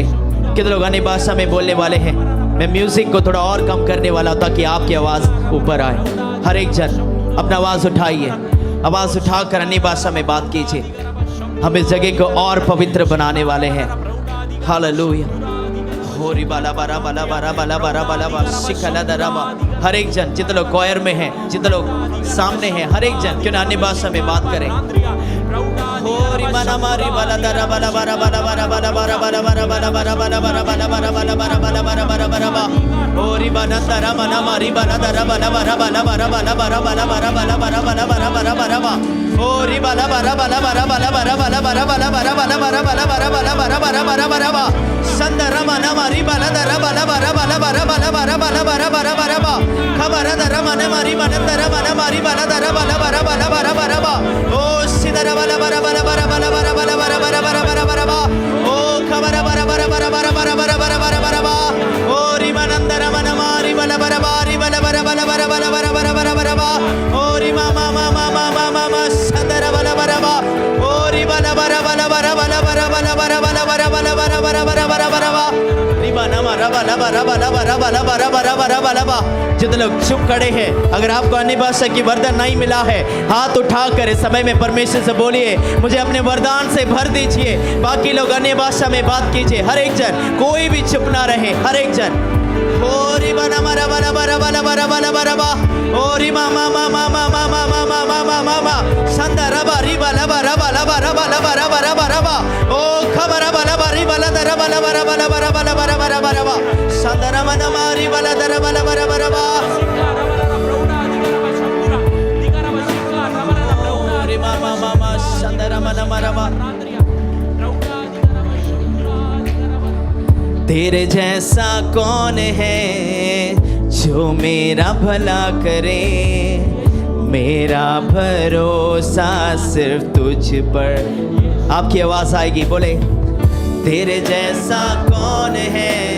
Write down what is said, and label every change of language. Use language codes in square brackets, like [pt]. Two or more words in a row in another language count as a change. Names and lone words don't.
[hi] कितने लोग अन्य भाषा में बोलने वाले हैं? मैं म्यूजिक को थोड़ा और कम करने वाला हूं ताकि आपकी आवाज़ ऊपर आए। हर एक जन अपना आवाज़ उठाइए, आवाज़ उठाकर अन्य भाषा में बात कीजिए। हम इस जगह को और पवित्र बनाने वाले हैं। हालेलुया। होरी बाला बारा बाला बारा बाला बारा बाला बा शिकला दराबा। हर एक जन, जितने लोग कॉयर में हैं, जितने लोग सामने हैं, हर एक जन क्यों ना अन्य भाषा में बात करें। होरी बाला मारी बाला दरा बाला बारा बाला बारा बाला बारा बाला बारा बाला बारा बाला बारा बाला बारा बाला बारा बाला बारा बारा बारा बा। होरी बाला दरा बाला मारी बाला दरा बाला बारा बाला बारा बाला बारा बाला बारा बाला बारा बाला बारा बारा बारा बा। होरी बाला बारा बाला बारा बाला बारा बाला बारा बाला बारा बाला बारा बाला बारा बाला बारा बारा बारा बारा बा। संदरा माना मारी बाला दरा बाला बारा बाला बारा बाला बारा बाला बारा बारा बारा बा। खबरा दरा माना मारी माना दरा माना मारी बाला दरा बाला बारा बाला बारा बारा बा। ओ सिदरा बाला बारा बाला बारा बाला बारा बाला बारा बारा बारा बारा बारा बा। ओ खबरा बारा बारा बारा बारा बारा बारा बारा बारा बारा बा। ओ री मानंदरा माना मारी बाला बारा बारी बाला बारा बाला बारा बाला बारा बारा बारा बारा बा। ओ री मा मा मा मा मा मा मा मा संदरा बाला बारा बा। ओ री बाला बारा बाला बारा बाला बारा बाला बारा बाला बारा बाला बारा बारा बारा बारा बारा बा। री माना मारा बाला बारा बाला बारा बाला बारा बारा बारा बारा बा। जितने लोग चुप खड़े हैं, अगर आपको अन्य भाषा की वरदान नहीं मिला है, हाथ उठाकर इस समय में परमेश्वर से बोलिए, मुझे अपने वरदान से भर दीजिए। बाकी लोग अन्य भाषा में बात कीजिए। हर एक जन, कोई भी चुप ना रहे। हर एक जन होरी बना मारा बारा बारा बारा बारा बारा बारा बा। होरी मा मा मा मा मा मा मा मा मा मा मा मा मा संदरा बारी बाला बारा बाला बारा बाला बारा बारा बारा बा। ओ खबरा बाला बारी बाला दरा बाला बारा बाला बारा बाला बारा बारा बारा बा। संदरा मना मारी बाला दरा बाला बारा बारा बा। होरी मा मा मा मा संदरा मना मारा बा। तेरे जैसा कौन है जो मेरा भला करे, मेरा भरोसा सिर्फ तुझ पर। आपकी आवाज आएगी, बोले तेरे जैसा कौन है।